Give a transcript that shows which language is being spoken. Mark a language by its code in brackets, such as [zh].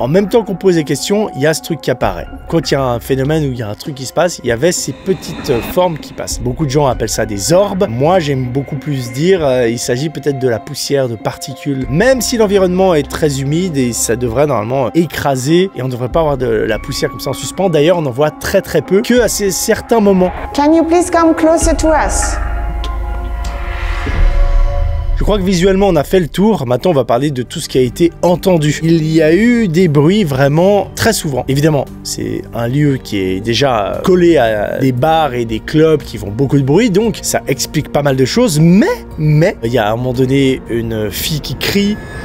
[fr] En même temps qu'on pose des questions, il y a ce truc qui apparaît. Quand il y a un phénomène où il y a un truc qui se passe, il y avait ces petites formes qui passent. Beaucoup de gens appellent ça des orbes. Moi j'aime beaucoup plus dire il s'agit peut-être de la poussière, de particules, même si l'environnement est très humide et ça devrait normalement écraser et on ne devrait pas avoir de la poussière comme ça en suspens. D'ailleurs, on en voit très peu que à certains moments. [en] Can you please come closer to us? [fr] Je crois que visuellement, on a fait le tour. Maintenant, on va parler de tout ce qui a été entendu. Il y a eu des bruits vraiment très souvent. Évidemment, c'est un lieu qui est déjà collé à des bars et des clubs qui font beaucoup de bruit, donc ça explique pas mal de choses. Mais, il y a à un moment donné une fille qui crie.